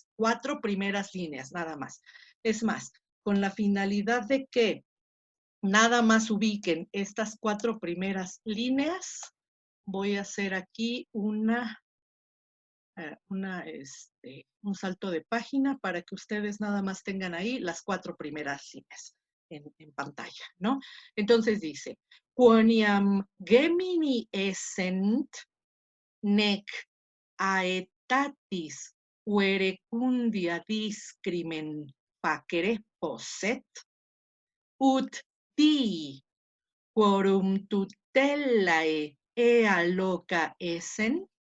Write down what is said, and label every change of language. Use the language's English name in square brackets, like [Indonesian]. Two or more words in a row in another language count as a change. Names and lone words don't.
[Spanish] 4 primeras líneas, nada más. Es más, con la finalidad de que nada más ubiquen estas 4 primeras líneas, voy a hacer aquí un salto de página para que ustedes nada más tengan ahí las 4 primeras líneas en pantalla, ¿no? Entonces dice, [Latin] quoniam gemini essent nec aetatis verecundia discrimen facere posset, ut dii quorum tutellae ea loca essent,